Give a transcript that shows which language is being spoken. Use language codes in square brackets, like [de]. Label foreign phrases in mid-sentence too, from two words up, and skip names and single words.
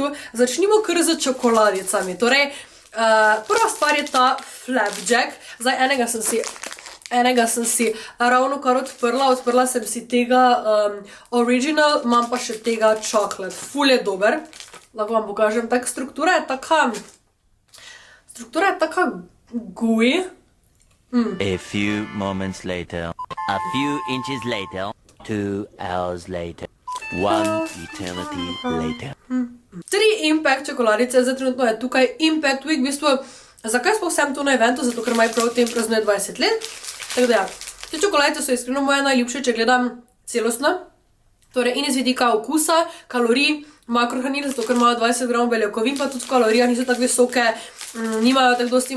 [sl] Začnimo kar z čokoladicami. Torej, prva stvar je ta flapjack. Zdaj, enega sem si ravno kar odprla sem si tega original, imam pa še tega chocolate. Ful je dober. Lahko vam pokažem, tak struktura je taka gooey. [en] A few moments later, a few inches later, 2 hours later, 1 eternity later. [sl] 3 Impact čokoladice, zdaj trenutno je tukaj Impact Week, v bistvu, zakaj sploh sem tu na eventu, zato ker My Protein praznuje 20 let, tako da ja, te čokoladice so iskreno moje najljubše, če gledam celostno, torej in iz vidika okusa, kalorij, makrohranil, zato ker imajo 20 gramov beljakovin, pa tudi v kalorijah niso tako visoke, nimajo tako dosti